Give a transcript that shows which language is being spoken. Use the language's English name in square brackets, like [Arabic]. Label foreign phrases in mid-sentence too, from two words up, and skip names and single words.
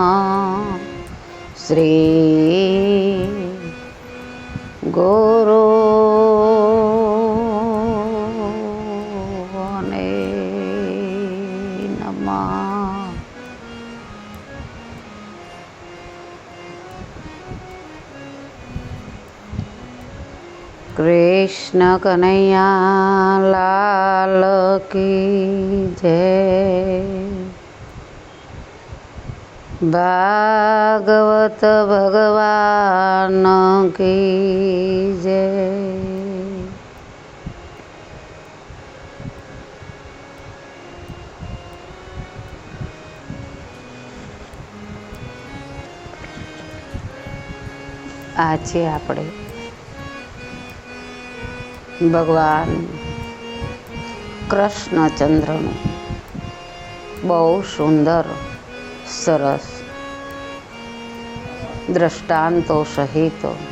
[Sanskrit] श्री गुरु ने नमः। [Hindi] कृष्ण कन्हैया लाल की जय। भागवत भगवान की जय। [Gujarati] આજે આપણે ભગવાન કૃષ્ણચંદ્રનું બહુ સુંદર સરસ દ્રષ્ટાંતો સહિત